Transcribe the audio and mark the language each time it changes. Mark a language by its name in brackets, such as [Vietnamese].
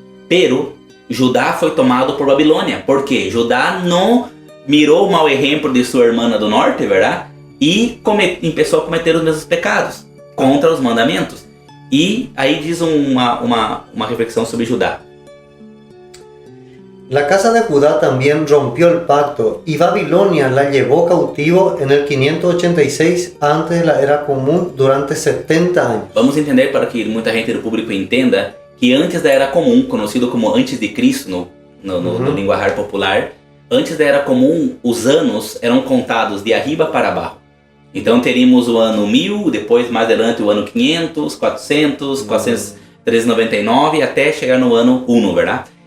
[Portuguese] Pero Judá foi tomado por Babilônia, porque Judá não mirou o mau exemplo de sua irmã do norte, verdade? E começou a cometer os mesmos pecados contra os mandamentos. E aí diz uma reflexão sobre Judá. [Spanish] La casa de Judá también rompió el pacto y Babilonia la llevó cautivo en el 586 antes de la Era Común durante 70 años. [Portuguese] Vamos entender, para que muita gente do público entenda, que antes da Era Comum, conhecido como antes de Cristo no linguajar popular, antes da Era Comum os anos eram contados de arriba para baixo. Então teríamos o ano 1000, depois mais adiante o ano 500, 400, 499 até chegar no ano 1, verdade?